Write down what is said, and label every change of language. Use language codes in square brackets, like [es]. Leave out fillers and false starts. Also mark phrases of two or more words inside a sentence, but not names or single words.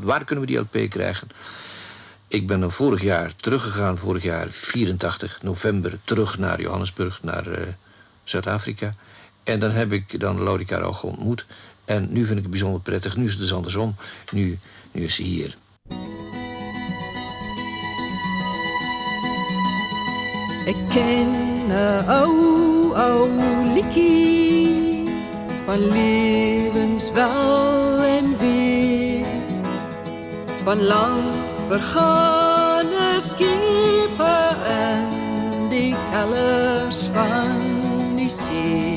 [nl] Waar kunnen we die LP krijgen? Ik ben dan vorig jaar teruggegaan, vorig jaar 84 november, terug naar Johannesburg, naar Zuid-Afrika. En dan heb ik dan Lorica Roog ontmoet. En nu vind ik het bijzonder prettig. Nu is het dus andersom. Nu is ze hier. [af] Ik ken 'n ou liedjie van lewenswel en weer, van lang vergane skepe in die kellers van die see.